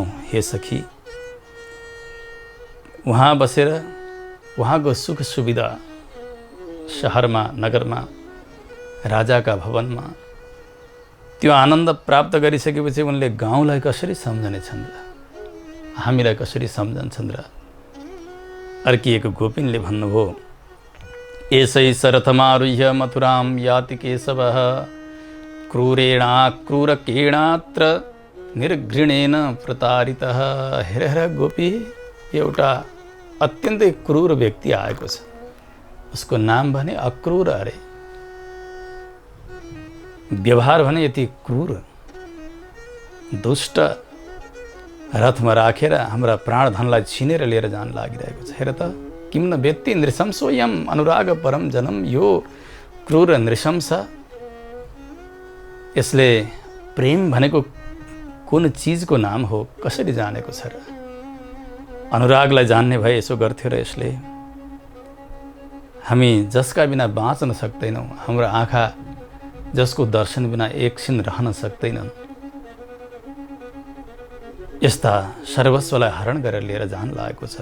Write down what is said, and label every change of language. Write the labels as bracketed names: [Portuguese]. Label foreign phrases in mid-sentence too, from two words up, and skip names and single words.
[Nepali] हे सखी, उहाँ बसेर उहाँको सुख सुविधा सहरमा, नगरमा, राजाका भवनमा त्यो आनन्द प्राप्त गरिसकेपछि उनले गाउँलाई कसरी सम्झनेछन् र? हामीलाई कसरी सम्झन्छन् र? अर्की एक गोपिनले भन्नुभयो, [Sanskrit] एसै शरथमारुह्य मथुरां याति केशवः क्रूरकेणात्र निर्घृणेन प्रतारितः। [Nepali] हेर हेर गोपी, एउटा अत्यन्तै क्रूर व्यक्ति आएको छ। उसको नाम भने अक्रूर अरे। व्यवहार भने यति क्रूर दुष्ट, रथमा राखेर हाम्रा प्राणधनलाई छिनेर लिएर जान लागिरहेको छ। हेर त, [Sanskrit] किम न व्यक्ति नृशंसोयम अनुराग परम जनम। [Nepali] यो क्रूर नृशंस, यसले प्रेम भनेको कुन चिजको नाम हो कसरी जानेको छ र? अनुरागलाई जान्ने भए यसो गर्थ्यो र यसले? हामी जसका बिना बाँच्न सक्दैनौँ, हाम्रो आँखा जसको दर्शन बिना एकछिन रहन सक्दैनन्, यस्ता सर्वस्वलाई हरण गरेर लिएर जान लागेको छ।